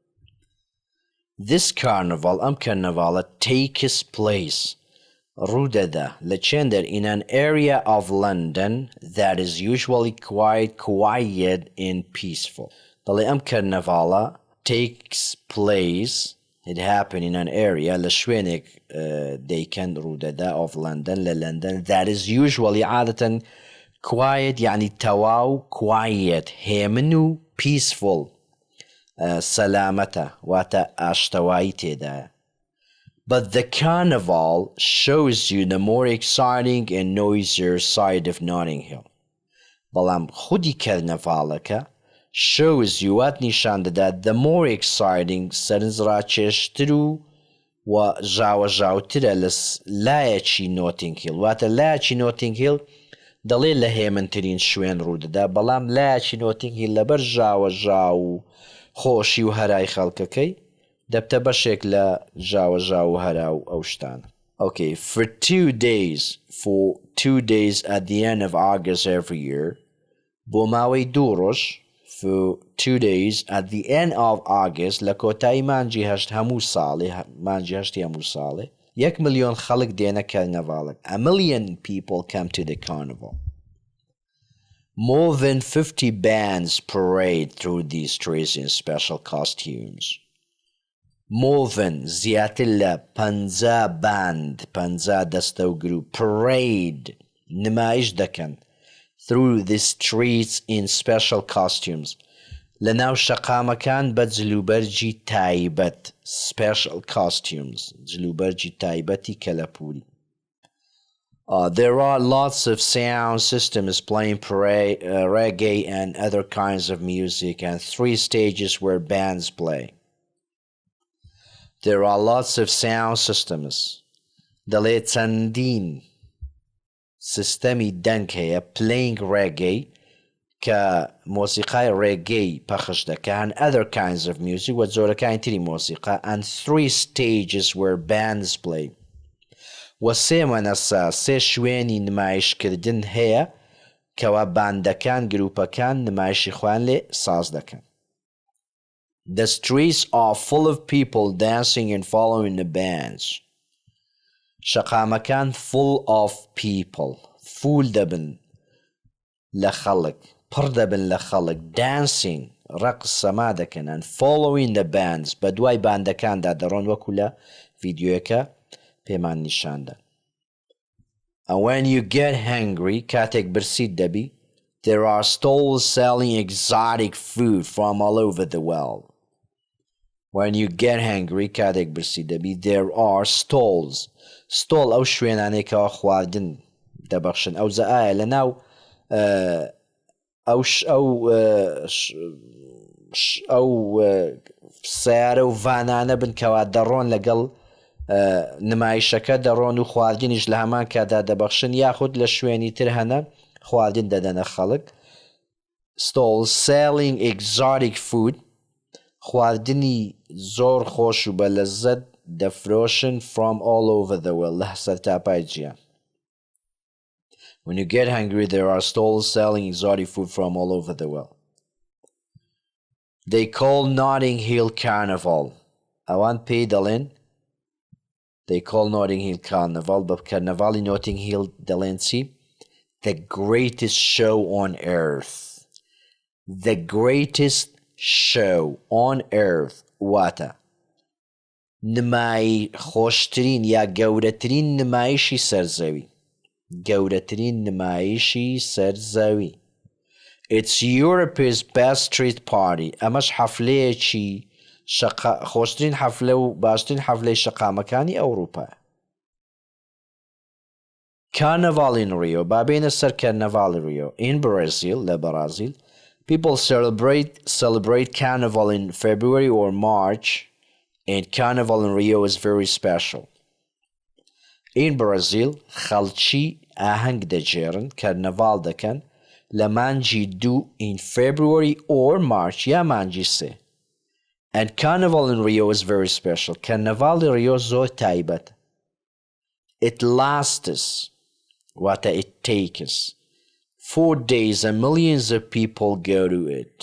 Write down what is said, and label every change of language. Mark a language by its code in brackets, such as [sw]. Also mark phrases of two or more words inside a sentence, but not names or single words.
[en] This carnival [ckb] ئەم کەرنەڤاڵە [en] takes place [ckb] ڕوودەدا لە چێندەر [en] in an area of London that is usually quite quiet and peaceful [ckb] دەڵێ ئەم کەرنەڤاڵە [en] takes place it happened in an area [ckb] لە شوێنێک دەیکەن ڕوودەدا [en] of London [ckb] لە London [en] that is usually عادەتەن quiet [ckb] یعنی تەواو [en] quiet [ckb] هێمن و [en] peaceful [ckb] سەلامەتە واتە ئاشتەوایی تێدایە [en] But the carnival shows you the more exciting and noisier side of Notting Hill. [ckb] بەڵام خودی کەرنەڤاڵەکە [en] shows you [ckb] وات نیشان دەدات [en] the more exciting [ckb] سەرنجڕاکێشتر و ژاوەژاوترە لە لایەکی نۆتینگ هیل واتە لایەکی نۆتینگ هیل دەڵێ لە هێمنترین شوێن ڕوودەدا بەڵام لایەکی نۆتینگ هیل لەبەر ژاوەژاو و خۆشی و هەرای خەڵکەکەی دەبتە بەشێک لە ژاوەژاو و هەراو ئەو شتانە [en] Okay, for 2 days at the end of August every year [ckb] بۆ ماوەی 2 ڕۆژ [en] for 2 days at the end of August [ckb] لە کۆتایی مانجی هەشت هەموو ساڵێ مانجی هەشتی هەموو ساڵێ 1 ملیۆن خەڵک دێنە کەرنەڤاڵێک [en] 1 million people come to the carnival More than 50 bands parade through these streets in special costumes More than [ckb] زیاتر لە 50 [en] band [ckb] 50 دەستە و گروپ [en] parade [ckb] نمایش دەکەن [en] through the streets in special costumes [ckb] لەناو شەقامەکان بە جلوبەرجی تایبەت [en] special costumes [ckb] جلوبەرجی تایبەتی کەلەپوری [en] There are lots of sound systems playing reggae and other kinds of music and 3 stages where bands play. There are lots of sound systems. [ckb] دەڵێ چەندین سیستەمی دەنگ هەیە [en] playing reggae [ckb] کە مۆسیقای ڕێگەی پەخش دەکەن [en] other kinds of music [ckb] و جۆرەکانی تری مۆسیقا [en] and 3 stages where bands play. [ckb] و 3 مەنەسە 3 شوێنی نمایشکردن هەیە کەوا باندەکان گروپەکان نمایشی خوان لێ ساز دەکەن. [en] The streets are full of people dancing and following the bands. [ckb] شەقامەکان [en] full of people [ckb] full دەبن لە خەڵک پڕ دەبن لە خەڵک dancing ڕەقس سەما دەکەن [en] and following the bands [ckb] بە دوای باندەکاندا دەڕۆن وەکو لە ڤیدیۆیەکە پێمان نیشاندا. [en] And when you get hungry [ckb] کاتێک برسیت دەبی [en] there are stalls selling exotic food from all over the world. When you get hungry [ckb] کاتێک برسیت دەبی [en] there are stalls stall [ckb] ئەو شوێنانێکەوە خواردن دەبەخشن ئەو زە ئایا لەناو ئەو سیارە و ڤانانە بن کەوا دەڕۆن لەگەڵ نمایشەکە دەڕۆن و خواردنیش لە هەمان کادا دەبەخشن یاخود لە شوێنی تر هەنە خواردن دەدەنە خەڵک. [en] stalls selling exotic food [ckb] خواردنی زۆر خۆش و بە لەززەت دەفرۆشن [en] from all over the world [ckb] لە سەرتاپای جیهان. [en] When you get hungry, there are stalls selling exotic food from all over the world. They call Notting Hill Carnival. [ckb] ئەوان پێی دەڵێن [en] They call Notting Hill Carnival, [ckb] بە کارنەڤاڵی Notting Hill دەڵێن چی؟ [en] The greatest show on earth. The greatest show on earth [ckb] واتە نمای خۆشترین یا گەورەترین نمایشی سەرزەوی. گەورەترین نمایشی سەرزەوی. [en] It's Europe's best street party. [ckb] ئەمەش حەفلەیەکی خۆشترین حەفلە و باشترین حەفلەی شەقامەکانی ئەوروپا. [en] Carnival in Rio. [ckb] بابێنە سەر [en] Carnival in Rio. In Brazil, [ckb] لە بەرازیل, [en] people celebrate Carnival in February or March, and Carnival in Rio is very special. In Brazil, [ckb] خەڵکی ئاهەنگ دەجێڕن کارنەڤاڵ دەکەن لە مانگی 2 [en] in February or March [ckb] یا مانگی 3. [en] And Carnival in Rio is very special. Carnival in Rio [ckb] زۆر تایبەت. [en] It lasts what it takes 4 days and millions of people go to it.